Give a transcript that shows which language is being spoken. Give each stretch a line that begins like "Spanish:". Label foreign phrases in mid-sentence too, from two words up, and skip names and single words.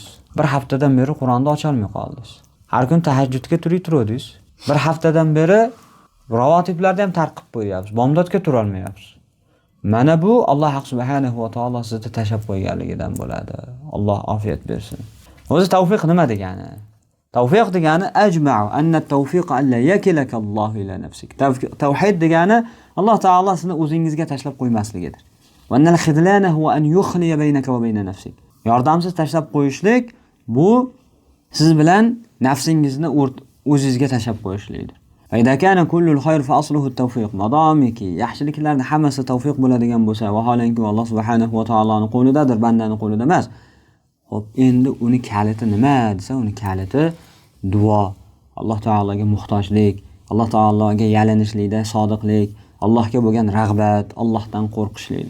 Uzbek: Bir haftadan beri Qur'onni ocha olmay qoldingiz. Har kun tahajjudga turadingiz. Bir haftadan beri ravotiblarda ham tarqib qo'yapsiz. Bomdodga tura olmayapsiz. Mana bu Alloh subhanahu va taolo sizni tashab qo'yganligidan bo'ladi. Alloh ofiyat bersin. O'zi tavfiq nima degani? Tavfiq degani
Arabic: أجمعوا أن التوفيق أن لا يكلك الله إلى نفسك.
Uzbek: Tavhid degani Alloh taolo sizni o'zingizga tashlab qo'ymasligidir.
Arabic: وأن الخذلان هو أن يخلي بينك وبين نفسك.
Uzbek: Yordamsiz tashlab qo'yishlik bu siz bilan nafsingizni o'zingizga tashlab qo'yishlikdir.
Arabic: وإذا كان كل الخير فأصله التوفيق.
Uzbek: Madomiki yaxshiliklarning hammasi tavfiq bo'ladigan bo'lsa, vaholanki Alloh subhanahu va taoloning qo'lidadir, bandaning qo'lida emas. Xo'p, endi uni kaliti nima desa, uni kaliti duo, Alloh taologa muhtojlik, Alloh taologa yalinishlikda sodiqlik, Allohga bo'lgan rag'bat, Allohdan qo'rqishlik.